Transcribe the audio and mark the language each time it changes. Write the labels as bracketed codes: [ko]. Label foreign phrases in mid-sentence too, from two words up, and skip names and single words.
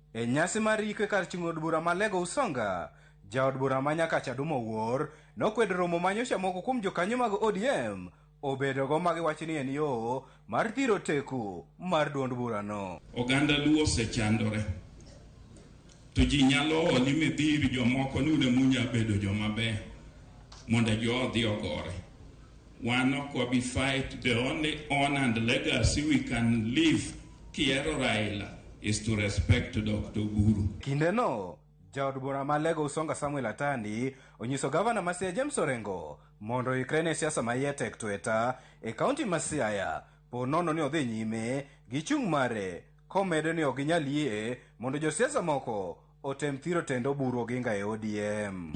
[luo] E nyasi mar iko kar chung' od bura ma Lego Usonga, jaod bura ma Nyakacha Dumo Wuor nokwedo romo manyocha moko kuom jokanyo mag ODM obedogo magiwacho ni en yo mar thiro teko mar duond burano. Oganda Luo osechandore, to ji nyalo oli midhiri jomoko ni une munya bedo jomaber mondo joodhi ogore. Wan ok wabi fight. [en] The only honor and legacy we can leave kiero Raila is to respect Dr. Oburu. [luo] Kindeno, jaod bura ma Lego Usonga Samuel Atandi onyiso gavana ma Siaya James Orengo mondo ikre ne siasa maiye tek tweta e kaunti ma Siaya po nono ni odhi nyime gi chung' mare komedo ni ok ginyal yie mondo josiasa moko otem thiro tendo Oburu Oginga e ODM.